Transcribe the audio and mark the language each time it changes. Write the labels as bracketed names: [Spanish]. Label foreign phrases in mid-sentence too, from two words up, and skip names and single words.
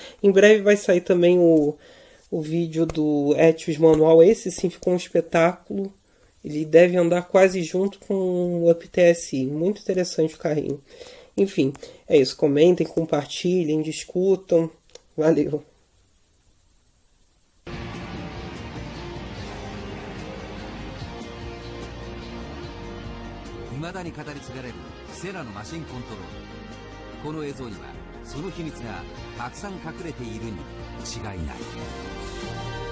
[Portuguese] Em breve vai sair também o vídeo do Etios manual. Esse sim ficou um espetáculo. Ele deve andar quase junto com o Up TSI. Muito interessante o carrinho. Enfim, é isso. Comentem, compartilhem, discutam. Valeu! [Japanese] 未だに語り継がれるセナのマシンコントロール。この映像にはその秘密がたくさん隠れているに違いない。